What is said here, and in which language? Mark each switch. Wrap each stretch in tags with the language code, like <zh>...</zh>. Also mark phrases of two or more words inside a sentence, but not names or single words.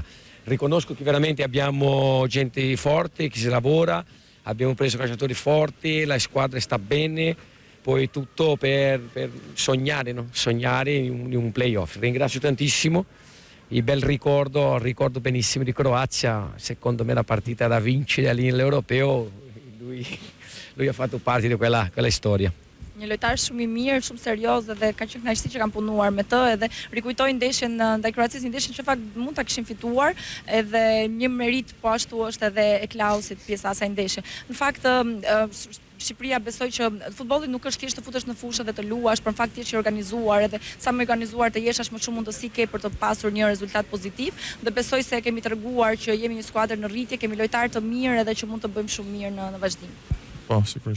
<it>Riconosco che veramente abbiamo gente forte, che si lavora, abbiamo preso calciatori forti, la squadra sta bene, poi tutto per sognare, no? Sognare in un playoff. Ringrazio tantissimo, il bel ricordo benissimo di Croazia, secondo me la partita da vincere lì nell'Europeo, lui ha fatto parte di quella storia.</it> <sq>Një lojtar shumë i mirë, shumë serioz, dhe ka qenë kënaqësi që kanë punuar me të, edhe rikujtoi ndeshjen ndaj Kroacisë, një ndeshje që fakt mund ta kishin fituar, edhe një merit po ashtu është edhe e Klausit pjesa e asaj ndeshje. Në fakt Shqipëria besoj që futbolli nuk është thjesht të futesh në fushë dhe të luash, por në fakt je i organizuar, edhe sa më organizuar të jesh, më shumë mundësi ke për të pasur një rezultat pozitiv, dhe besoj se kemi treguar që jemi një skuadër në rritje, kemi lojtarë të mirë edhe që mund të bëjmë shumë mirë në vazhdim.</sq>